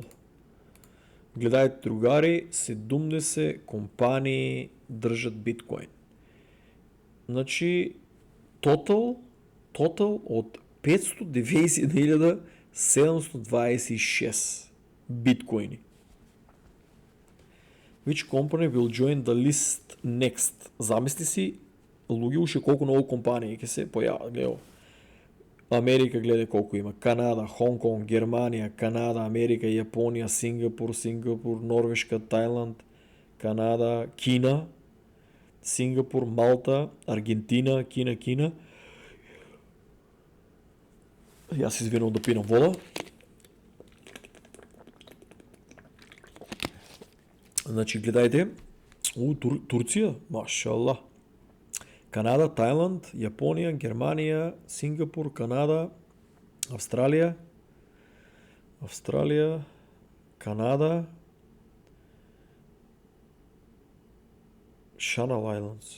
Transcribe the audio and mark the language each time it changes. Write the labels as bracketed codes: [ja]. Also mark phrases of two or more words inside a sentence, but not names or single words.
[mk] Гледајте, другари, 70 компании држат биткоин. Значи, тотал од 590,726 биткоини. [en] Which company will join the list next? [mk] Замисли си, луѓе уште колку многу компании ќе се појават. Гледај, Америка гледај колку има. Канада, Хонконг, Германија, Канада, Америка, Јапонија, Сингапур, Норвешка, Тајланд, Канада, Кина, Сингапур, Малта, Аргентина, Кина. И аз извинам да пинам вода. Значи гледайте. Турция, машалла. Канада, Тайланд, Япония, Германия, Сингапур, Канада, Австралия, Канада, Channel Islands.